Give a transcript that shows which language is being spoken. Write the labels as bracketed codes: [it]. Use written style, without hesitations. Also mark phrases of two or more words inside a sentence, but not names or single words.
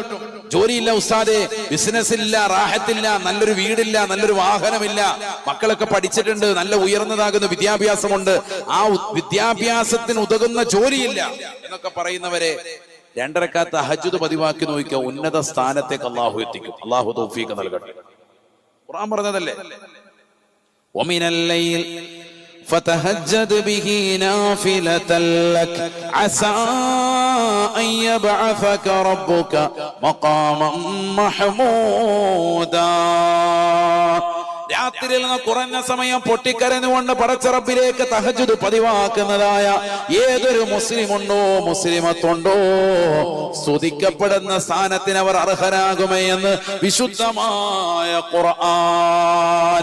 [ml] ജോലിയില്ല ഉസ്താദേ, ബിസിനസ് ഇല്ല, റാഹത്തില്ല, നല്ലൊരു വീടില്ല, നല്ലൊരു വാഹനമില്ല, മക്കളൊക്കെ പഠിച്ചിട്ടുണ്ട്, നല്ല ഉയർന്നതാകുന്ന വിദ്യാഭ്യാസമുണ്ട്, ആ വിദ്യാഭ്യാസത്തിന് ഉതകുന്ന ജോലിയില്ല എന്നൊക്കെ പറയുന്നവരെ 2 റക്അത്ത് തഹജ്ജുദ് പതിവാക്കി നോക്കിയാൽ ഉന്നത സ്ഥാനത്തേക്ക് അള്ളാഹു എത്തിക്കും. അള്ളാഹു തൗഫീഖ് നൽകട്ടെ. ഖുർആൻ പറഞ്ഞതല്ലേ, [ar] ومن الليل فتهجد به نافلة لك عسى أن يبعثك ربك مقاما محمودا. [ml] രാത്രിയിൽ നിന്ന് കുറഞ്ഞ സമയം പൊട്ടിക്കരഞ്ഞുകൊണ്ട് പടച്ചറപ്പിലേക്ക് തഹജ്ജുദ് പതിവാക്കുന്നതായ ഏതൊരു മുസ്ലിമുണ്ടോ മുസ്ലിമത്തുണ്ടോ സ്തുതിക്കപ്പെടുന്ന സ്ഥാനത്തിന് അവർ അർഹരാകുമെന്ന് വിശുദ്ധമായ ഖുർആൻ.